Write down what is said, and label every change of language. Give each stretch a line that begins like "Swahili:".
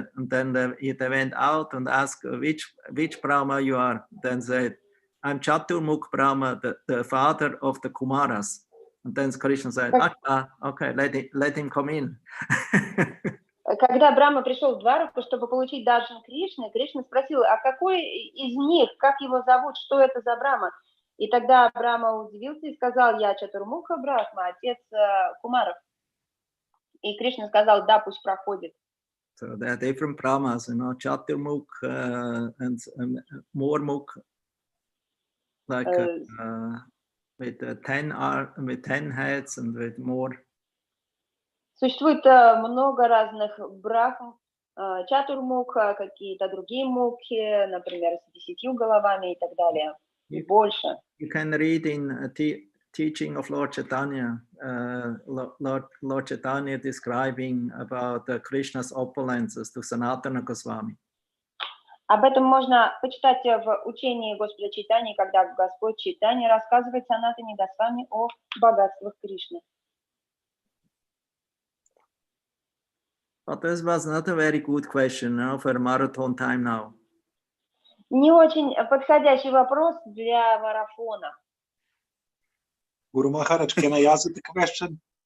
English: And then they went out and asked, which Brahma you are? Then said, I'm Chaturmukh Brahma, the father of the Kumaras. And then Krishna said, okay, let him come in.
Russian: Когда Брахма пришел в Двараку, чтобы получить даршан Кришны, Кришна спросил, а какой из них, как его зовут, что это за Брахма? И тогда Брахма удивился и сказал, я Чатурмукха Брахма, отец Кумаров. И Кришна сказал, да, пусть проходит.
English: So there are different Brahmas, you know, Chaturmukh and Mormukh, like with 10 heads and with more.
Russian: Существует много разных брахм, чатурмукха, какие-то другие мукхи, например, с 10 головами и так далее, и больше.
English: You can read in teaching of Lord Chaitanya, Lord Chaitanya describing about Krishna's opulences to Sanatana Goswami.
Russian: Об этом можно почитать в учении Господа Чайтаньи, когда Господь Чайтанья рассказывает Санатане Госвами о богатствах Кришны.
English: But this was not a very good question for marathon time now.
Russian: Не очень подходящий вопрос для марафона.
English: Guru Maharaj, can I ask the question?